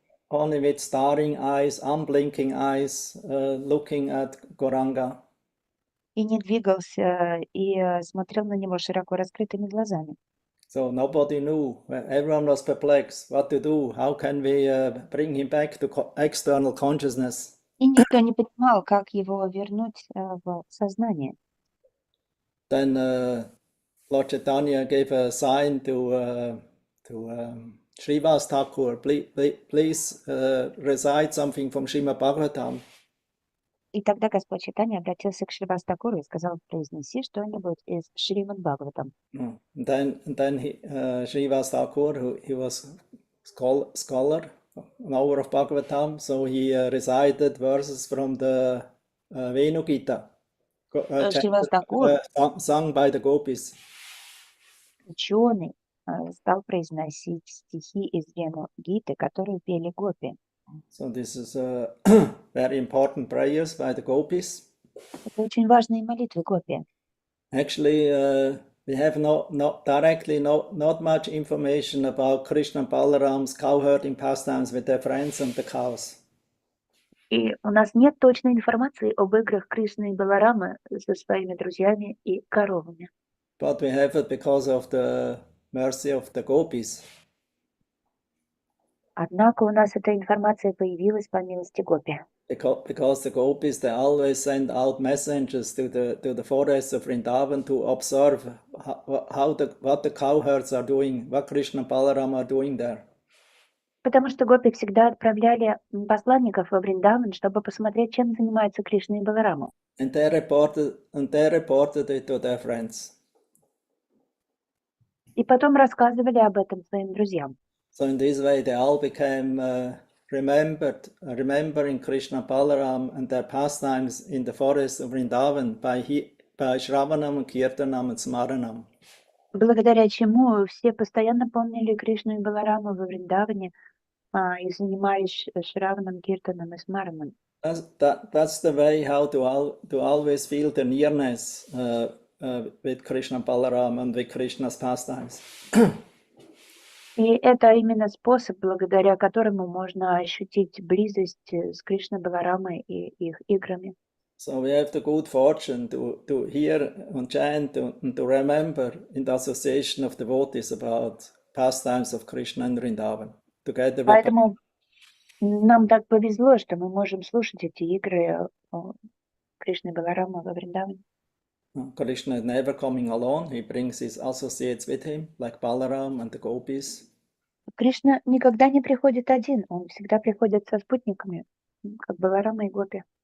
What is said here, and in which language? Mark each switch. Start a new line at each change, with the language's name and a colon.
English: only with staring eyes, unblinking eyes, looking at Gauranga.
Russian: И не двигался, и смотрел на него широко раскрытыми глазами.
English: So nobody knew. Everyone was perplexed. What to do? How can we bring him back to external consciousness?
Russian: И никто не понимал, как его вернуть в сознание.
English: Then Lord Chaitanya gave a sign to Srivas Thakur, please recite something from Srimad Bhagavatam.
Russian: И тогда Господь Чайтанья обратился к Шривас Такуру и сказал: произнеси что-нибудь из Шримад Бхагаватам.
English: Then Srivas Thakur, he was scholar, knower of Bhagavatam, so he recited verses from the Venu Gita,
Russian: Шривас Такур,
English: sung by the gopis.
Russian: ученый, стал произносить стихи из Вену Гиты, которые пели гопи.
English: So this is very important prayers by the gopis.
Russian: Это очень важные молитвы гопи.
English: Actually, we have not much information about Krishna and Balaram's cowherding pastimes with their friends and the cows.
Russian: И у нас нет точной информации об играх Кришны и Баларамы со своими друзьями и коровами.
English: But we have it because of the mercy of the gopis.
Russian: Однако у нас эта информация появилась по милости гопи.
English: Because the gopis, they always send out messengers to the forests of Vrindavan to observe what the cowherds are doing, what Krishna and Balaram are doing there.
Russian: Потому что гопи всегда отправляли посланников во Вриндаван, чтобы посмотреть, чем занимаются Кришна и Баларама.
English: And they reported it to their friends.
Russian: И потом рассказывали об этом своим друзьям.
English: So in this way, they all became remembering Krishna and Balaram and their pastimes in the forest of Vrindavan by Shravanam, Kirtanam and Smaranam.
Russian: Благодаря чему все постоянно помнили Кришну и Балараму во Вриндаване и занимались Шраваном, Киртаном и Смараном.
English: That's the way how to always feel the nearness with Krishna and Balaram and with Krishna's pastimes.
Russian: И это именно способ, благодаря которому можно ощутить близость с Кришной, Баларамой и их играми.
English: So we have the good fortune to hear and chant and to remember in the association of devotees about pastimes of Krishna and Vrindavan. Together with
Russian: Поэтому нам так повезло, что мы можем слушать эти игры Кришны и Баларамы во Вриндаване.
English: Krishna is never coming alone. He brings his associates with him, like Balaram and the gopis.
Russian: Кришна никогда не приходит один, он всегда приходит со спутниками, как Баларама и Гопи.